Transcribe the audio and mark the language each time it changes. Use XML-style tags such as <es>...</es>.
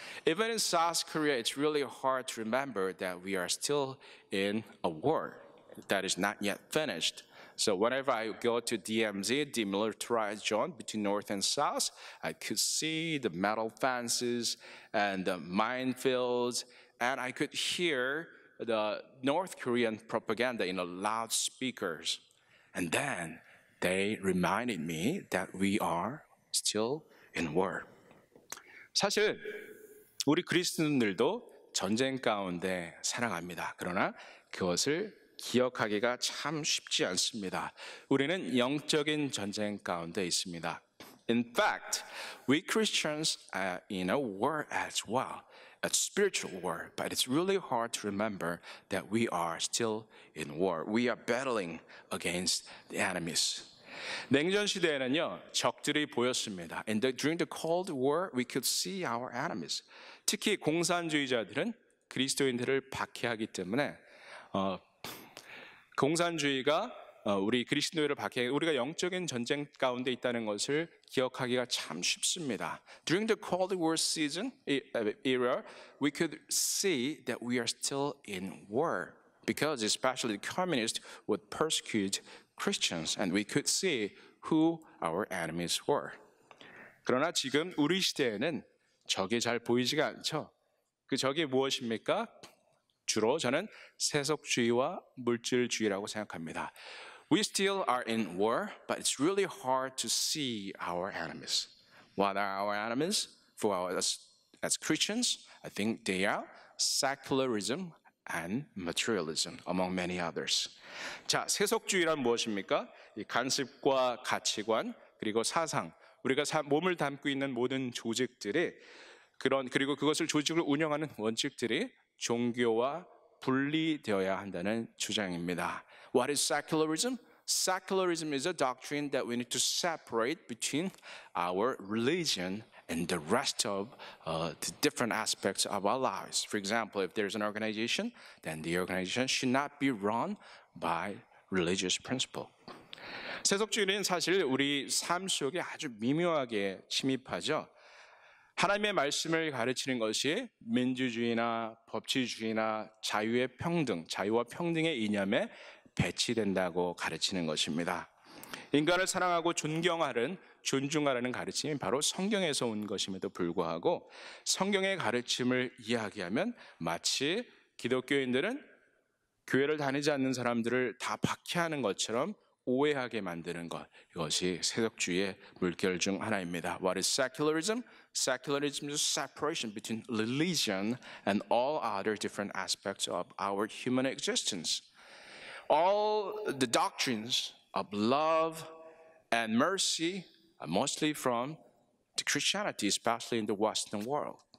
<en>Even in South Korea, it's really hard to remember that we are still in a war that is not yet finished. So whenever I go to DMZ, demilitarized zone between North and South, I could see the metal fences and the minefields, and I could hear the North Korean propaganda in loudspeakers. And then they reminded me that we are still in war.</en> <ko>사실 우리 그리스도인들도 전쟁 가운데 살아갑니다. 그러나 그것을 기억하기가 참 쉽지 않습니다. 우리는 영적인 전쟁 가운데 있습니다.</ko> <en>In fact, we Christians are in a war as well, a spiritual war, but it's really hard to remember that we are still in war. We are battling against the enemies.</en> <ko>냉전 시대에는요, 적들이 보였습니다.</ko> <en>During the Cold War, we could see our enemies.</en> <ko>특히 공산주의자들은 그리스도인들을 박해하기 때문에 공산주의가 우리 그리스도인들을 박해, 우리가 영적인 전쟁 가운데 있다는 것을 기억하기가 참 쉽습니다.</ko> <en>During the Cold War season era, we could see that we are still in war because especially the communists would persecute Christians, and we could see who our enemies were.</en> <ko>그러나 지금 우리 시대에는 적이 잘 보이지가 않죠. 그 적이 무엇입니까? 주로 저는 세속주의와 물질주의라고 생각합니다.</ko> <en>We still are in war, but it's really hard to see our enemies. What are our enemies for us as Christians? I think they are secularism and materialism, among many others.</en> <ko>자, 세속주의란 무엇입니까? 이 관습과 가치관 그리고 사상, 우리가 몸을 담고 있는 모든 조직들이 그리고 그것을 조직을 운영하는 원칙들이 종교와 분리되어야 한다는 주장입니다.</ko> <en>What is secularism? Secularism is a doctrine that we need to separate between our religion and the rest of the different aspects of our lives. For example, if there's an organization, then the organization should not be run by religious principle.</en> <ko>세속주의는 사실 우리 삶 속에 아주 미묘하게 침입하죠. 하나님의 말씀을 가르치는 것이 민주주의나 법치주의나 자유와 평등의 이념에 배치된다고 가르치는 것입니다. 인간을 사랑하고 존중하라는 가르침이 바로 성경에서 온 것임에도 불구하고 성경의 가르침을 이야기하면 마치 기독교인들은 교회를 다니지 않는 사람들을 다 박해하는 것처럼 오해하게 만드는 것, 이것이 세속주의의 물결 중 하나입니다.</ko> <en>What is secularism? Secularism is separation between religion and all other different aspects of our human existence. All the doctrines of love and mercy are mostly from the Christianity, especially in the Western world.</en>